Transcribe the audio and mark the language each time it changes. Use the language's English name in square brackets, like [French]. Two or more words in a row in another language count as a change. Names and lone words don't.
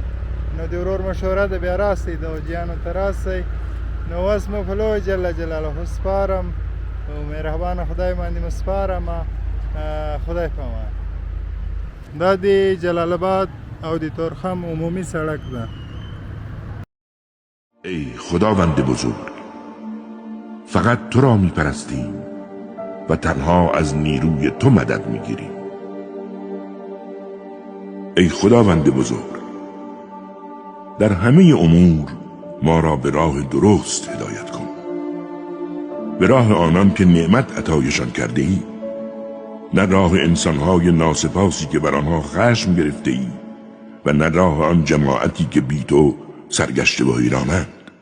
[Pashto] نو د ورور مشوره ده بیا راسئ دغو ځایانو ته راسئ. نو اوس مو په لوی [Arabic] جل جلاله [Pashto] سپارم او مهربانه خدای باندې مو سپارمه. خدای په امان. دا د جلال آباد او د تورخم عمومی سړک ده. [Persian] ای خداوند بزرگ، فقط تو را می پرستیم و تنها از نیروی تو مدد می گیریم. ای خداوند بزرگ، در همه امور ما را به راه درست هدایت کن، به راه آنان که نعمت عطایشان کرده ای، نه راه انسانهای ناسپاسی که بر آنها خشم گرفته ای و نه راه آن جماعتی که بی تو سرگشته و حیرانند.